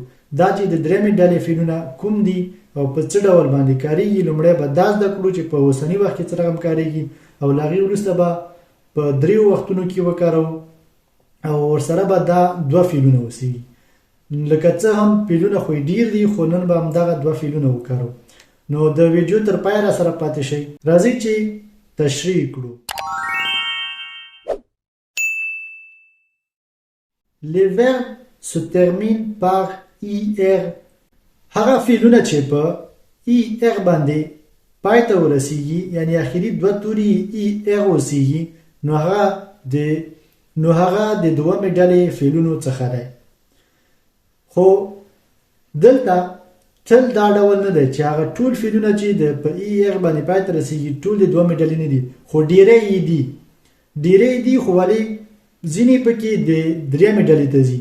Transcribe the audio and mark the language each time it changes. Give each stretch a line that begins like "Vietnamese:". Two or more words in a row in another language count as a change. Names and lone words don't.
Pashto: دا چې د درېیمې ډلې فعلونه کوم دي او په څه ډول باندې کاریږي، لومړی به دا زده کړو چې په اوسني وخت کې څه رقم کاریږي او له هغې وروسته به په دریو وختونو کې وکاروو او ورسره به دا دوه فعلونه اوسېږي. لکه څه هم فعلونه خو ډېر دي، خو نن به همدغه دوه فعلونه وکاروو. نو د ویډیو تر پایه را سره پاتې شئ. راځئ چې تشریح کړو.
French: Les verbes se terminent par IR.
Pashto: هغه فعلونه چې په IR باندې پای ته ورسیږي، یعنی اخري دوه توري IR اوسیږي، نو هغه د دومې ډلې فعلونو څخه دی. خو دلته تل دا ډول نه دی چې هغه ټول فعلونه چې د په IR باندې پای ته رسیږي ټول د دومې ډلې نه دي، خو ډیری یې دي، خو ولې ځینې پکې د درېیمې ډلې ته ځي.